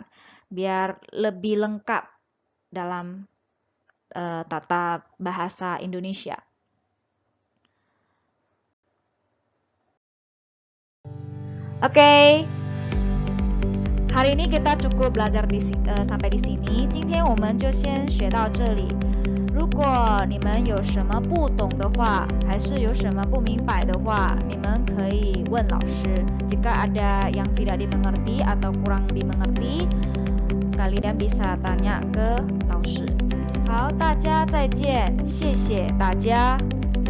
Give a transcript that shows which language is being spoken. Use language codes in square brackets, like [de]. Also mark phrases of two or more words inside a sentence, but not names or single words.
[id] Biar lebih lengkap dalam tata bahasa Indonesia. Oke, hari ini kita cukup belajar sampai di sini. [zh] 今天我们就先学到这里。如果你们有什么不懂的话，还是有什么不明白的话，你们可以问老师。 [id] Jika ada yang tidak dimengerti atau kurang dimengerti, kalian bisa tanya ke [zh] 老师。好，大家再见，谢谢大家。